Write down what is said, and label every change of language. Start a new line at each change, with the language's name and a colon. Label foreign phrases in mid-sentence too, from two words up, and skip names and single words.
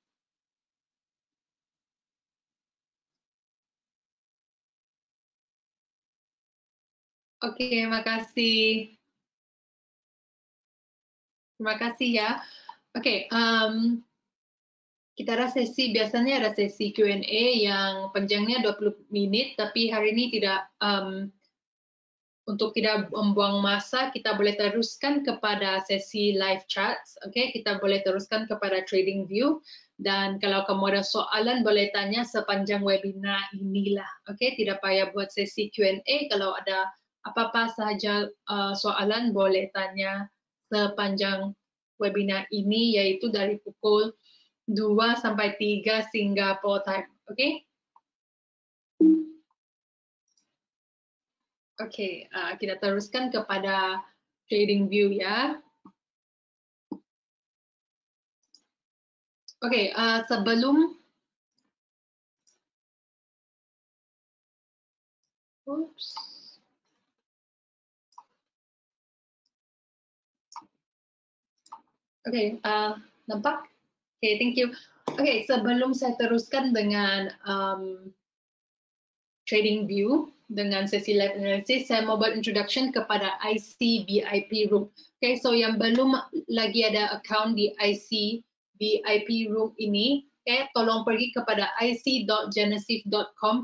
Malay: Oke, makasih. Terima kasih ya. Oke, kita ada sesi, biasanya ada sesi Q&A yang panjangnya 20 menit, tapi hari ini tidak, untuk tidak membuang masa, kita boleh teruskan kepada sesi
English: live chat,
Malay: oke? Kita boleh teruskan kepada trading view, dan kalau kamu ada soalan boleh tanya sepanjang webinar inilah, oke? Tidak payah buat sesi Q&A, kalau ada apa-apa saja soalan boleh tanya sepanjang webinar ini, yaitu dari pukul 2 sampai 3
English: Singapore time,
Malay: oke? Oke, kita teruskan kepada trading view ya. Oke, sebelum Oke, nampak? Oke,
English: thank you.
Malay: Oke, sebelum saya teruskan dengan trading view dengan sesi
English: live analysis,
Malay: saya mau buat introduction kepada IC VIP Room. Oke, so yang belum lagi ada account di IC VIP Room ini, tolong pergi kepada ic.genesis.com.